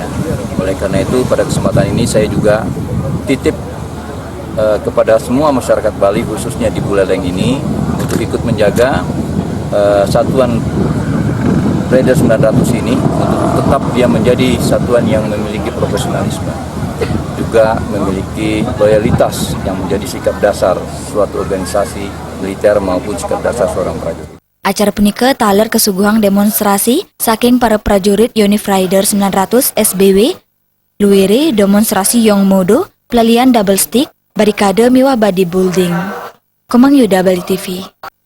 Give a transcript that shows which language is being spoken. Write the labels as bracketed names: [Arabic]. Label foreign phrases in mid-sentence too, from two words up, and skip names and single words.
[Indonesian] Oleh karena itu pada kesempatan ini saya juga titip kepada semua masyarakat Bali khususnya di Buleleng ini untuk ikut menjaga satuan Rider 900 ini untuk tetap dia menjadi satuan yang memiliki profesionalisme, juga memiliki loyalitas yang menjadi sikap dasar suatu organisasi militer maupun sikap dasar seorang prajurit. [Balinese] Acara punika taler kesuguhang demonstrasi saking para prajurit Yonif Rider 900 SBW, luwere demonstrasi Yong Modo, pelalian [English] double stick, [Balinese] barikade miwah bodybuilding. [Indonesian] Komang Yuda Bali TV.